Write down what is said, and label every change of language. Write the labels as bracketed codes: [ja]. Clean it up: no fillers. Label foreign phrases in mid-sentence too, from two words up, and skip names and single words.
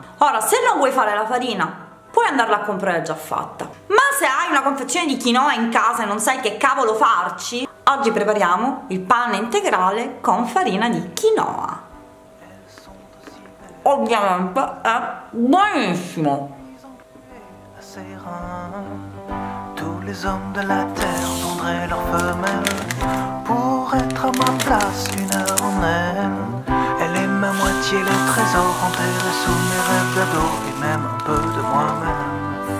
[it] Ora, se non vuoi fare la farina, puoi andarla a comprare già fatta, ma se hai una confezione di quinoa in casa e non sai che cavolo farci, oggi prepariamo il pane integrale con farina di quinoa. Ovviamente è buonissimo. [fr] Tous les hommes de la terre vendraient leur femelle pour être à ma place une heure en elle. Elle est ma moitié, le trésor enterré sous mes rêves d'ado et même un peu de moi-même.